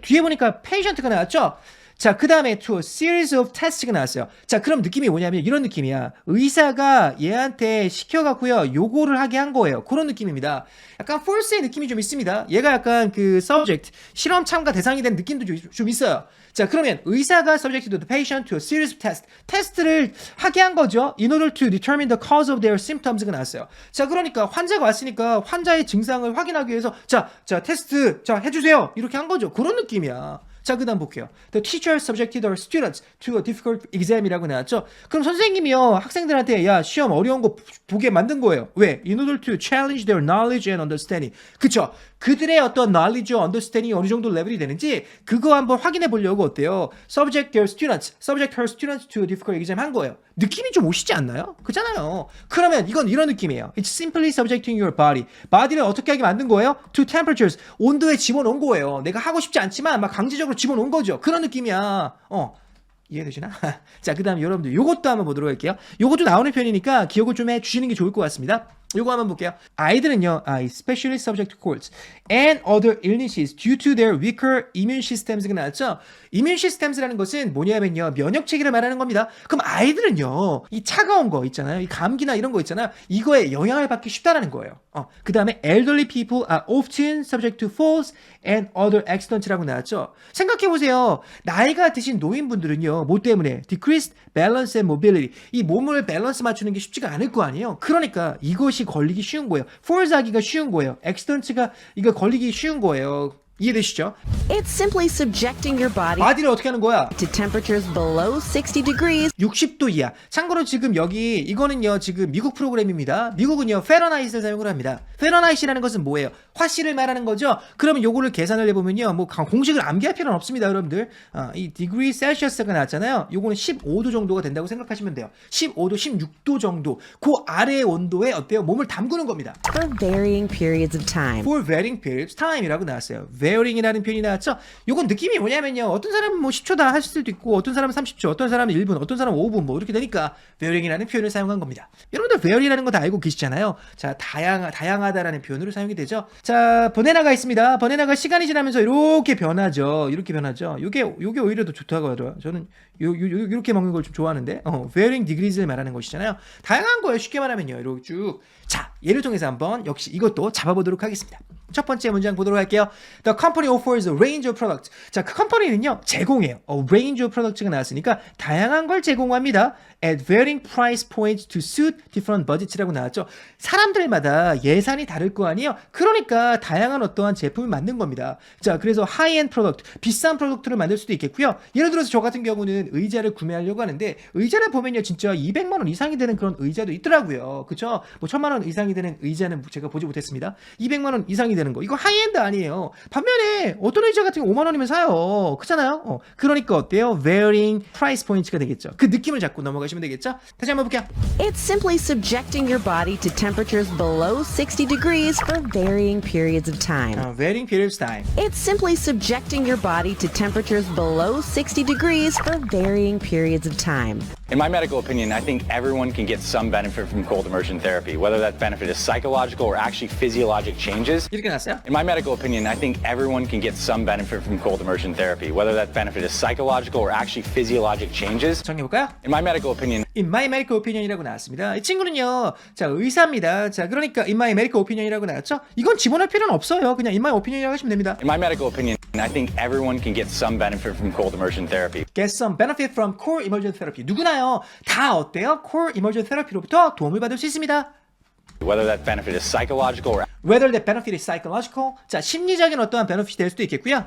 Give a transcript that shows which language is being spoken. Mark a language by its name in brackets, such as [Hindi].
[Korean] 뒤에 보니까 patient가 나왔죠? 자, 그 다음에 [English] to a series of tests [Korean] 가 나왔어요. 자, 그럼 느낌이 뭐냐면 이런 느낌이야. 의사가 얘한테 시켜갖고요, 요거를 하게 한 거예요. 그런 느낌입니다. 약간 force의 느낌이 좀 있습니다. 얘가 약간 그 subject, 실험 참가 대상이 된 느낌도 좀 있어요. 자, 그러면 의사가 [English] subjected the patient to a series of tests. [Korean] 테스트를 하게 한 거죠. [English] In order to determine the cause of their symptoms가 [Korean] 나왔어요. 자, 그러니까 환자가 왔으니까 환자의 증상을 확인하기 위해서 자, 테스트, 자, 해주세요. 이렇게 한 거죠. 그런 느낌이야. 자, 그 다음 볼게요. [English] The teacher subjected her students to a difficult exam이라고 [Korean] 나왔죠. 그럼 선생님이요, 학생들한테 야, 시험 어려운 거 보게 만든 거예요. 왜? [English] In order to challenge their knowledge and understanding. [Korean] 그쵸? 그들의 어떤 knowledge와 understanding이 어느 정도 레벨이 되는지 그거 한번 확인해 보려고 어때요? [English] Subject her students to a difficult exam [Korean] 한 거예요. 느낌이 좀 오시지 않나요? 그잖아요. 그러면 이건 이런 느낌이에요. [English] It's simply subjecting your body. [Korean] body를 어떻게 하게 만든 거예요? [English] To temperatures. [Korean] 온도에 집어넣은 거예요. 내가 하고 싶지 않지만 막 강제적으로 집어넣은 거죠. 그런 느낌이야. 이해되시나? 자, 그 다음에 여러분들 요것도 한번 보도록 할게요. 요것도 나오는 편이니까 기억을 좀 해주시는 게 좋을 것 같습니다. 요거 한번 볼게요. 아이들은요, [English] especially subject to colds and other illnesses due to their weaker immune systems가 [Korean] 나왔죠. immune systems라는 것은 뭐냐면요, 면역 체계를 말하는 겁니다. 그럼 아이들은요, 이 차가운 거 있잖아요, 이 감기나 이런 거 있잖아요, 이거에 영향을 받기 쉽다라는 거예요. 그 다음에 [English] elderly people are often subject to falls and other accidents라고 [Korean] 나왔죠. 생각해보세요. 나이가 드신 노인분들은요, 뭐 때문에 [English] decreased balance and mobility, [Korean] 이 몸을 밸런스 맞추는 게 쉽지가 않을 거 아니에요. 그러니까 이것이 걸리기 쉬운 거예요. falls 하기가 쉬운 거예요. accidents가 이거 걸리기 쉬운 거예요. 이해되시죠? [English] It's simply subjecting your body [Korean] 바디를 어떻게 하는 거야? [English] to temperatures below 60 degrees. [Korean] 60도 이하. 참고로 지금 여기 이거는요, 지금 미국 프로그램입니다. 미국은요, 페러나이트를 사용을 합니다. 페러나이트라는 것은 뭐예요? 화씨를 말하는 거죠. 그러면 요거를 계산을 해보면요, 뭐 공식을 암기할 필요는 없습니다, 여러분들. 이 디그리 셀시어스가 나왔잖아요. 요거는 15도 정도가 된다고 생각하시면 돼요. 15도, 16도 정도. 그 아래의 온도에 어때요? 몸을 담그는 겁니다. [English] For varying periods of time. For varying periods of time이라고 [Korean] 나왔어요. varying이라는 표현이 나왔죠. 요건 느낌이 뭐냐면요, 어떤 사람은 뭐 10초 다 할 수도 있고, 어떤 사람은 30초, 어떤 사람은 1분, 어떤 사람은 5분, 뭐 이렇게 되니까 varying이라는 표현을 사용한 겁니다. 여러분들 vary라는 거 다 알고 계시잖아요. 자, 다양하다라는 표현으로 사용이 되죠. 자, 버네나가 있습니다. 버네나가 시간이 지나면서 이렇게 변하죠. 이렇게 변하죠. 요게 오히려 더 좋다고 하더라고요. 저는 요렇게 먹는 걸 좀 좋아하는데, varying degrees를 말하는 것이잖아요. 다양한 거예요. 쉽게 말하면요. 이렇게 쭉. 자, 예를 통해서 한번 역시 이것도 잡아보도록 하겠습니다. 첫 번째 문장 보도록 할게요. [English] The company offers a range of products. [Korean] 자, 그 컴퍼니는요, 제공해요. [English] A range of products [Korean] 가 나왔으니까 다양한 걸 제공합니다. [English] At varying price points to suit different budgets라고 [Korean] 나왔죠. 사람들마다 예산이 다를 거 아니에요. 그러니까 다양한 어떠한 제품을 만든 겁니다. 자, 그래서 high-end 프로덕트, 비싼 프로덕트를 만들 수도 있겠고요. 예를 들어서 저 같은 경우는 의자를 구매하려고 하는데, 의자를 보면요, 진짜 200만 원 이상이 되는 그런 의자도 있더라고요. 그쵸? 뭐 1000만 원 이상이 되는 의자는 제가 보지 못했습니다. 200만 원 이상이 되는 되는 거. 이거 하이엔드 아니에요. 반면에 어떤 의자 같은 거 5만 원이면 사요. 그렇잖아요. 그러니까 어때요? [English] varying price points가 [Korean] 되겠죠. 그 느낌을 잡고 넘어가시면 되겠죠. 다시 한번 볼게요. [English] It's simply subjecting your body to temperatures below 60 degrees for varying periods of time. varying periods of time. It's simply subjecting your body to temperatures below 60 degrees for varying periods of time. In my medical opinion, I think everyone can get some benefit from cold immersion therapy, whether that benefit is psychological or actually physiologic changes. [Korean] 이렇게 났어요. [English] In my medical opinion, I think everyone can get some benefit from cold immersion therapy, whether that benefit is psychological or actually physiologic changes. [Korean] 정리해볼까요? [English] In my medical opinion, In my medical opinion [Korean] 이라고 나왔습니다. 이 친구는요, 자, 의사입니다. 자, 그러니까 [English] in my medical opinion [Korean] 이라고 나왔죠? 이건 집어넣을 필요는 없어요. 그냥 [English] in my opinion [Korean] 이라고 하시면 됩니다. [English] in my medical opinion, I think everyone can get some benefit from cold immersion therapy. Get some benefit from core immersion therapy. [Korean] 누구나요? 다 어때요? [English] core immersion therapy [Korean] 로부터 도움을 받을 수 있습니다. [English] Whether that benefit is psychological or Whether the benefit is psychological. [Korean] 자, 심리적인 어떠한 베너핏이 될 수도 있겠고요.